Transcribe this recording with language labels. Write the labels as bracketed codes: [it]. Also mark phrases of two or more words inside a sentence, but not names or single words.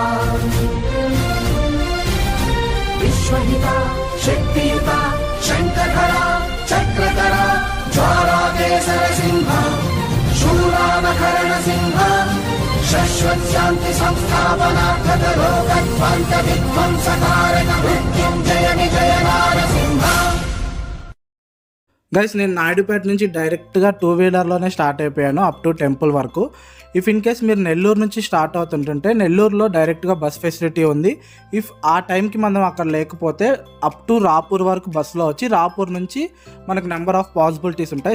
[sa] विश्वहिता शक्तियुता शङ्खधरा चक्रधरा ज्वालाकेसरसिंह शूरामकरणसिंह शश्वत्शान्ति संस्थापनार्थकरोगध्वंसविध्वंसकारक मृत्युञ्जय विजय नारसिंह. [te] గైస్ నేను నాయుడుపేట నుంచి డైరెక్ట్గా 2-వీలర్లోనే స్టార్ట్ అయిపోయాను [en] up to temple [te] వరకు. [en] if in case [te] మీరు నెల్లూరు నుంచి స్టార్ట్ అవుతుంటుంటే నెల్లూరులో డైరెక్ట్గా [en] bus facility [te] ఉంది. ఇఫ్ ఆ టైంకి మనం అక్కడ లేకపోతే [en] up to [te] రాపూర్ వరకు బస్సులో వచ్చి రాపూర్ నుంచి మనకు [en] number of possibilities [te] ఉంటాయి.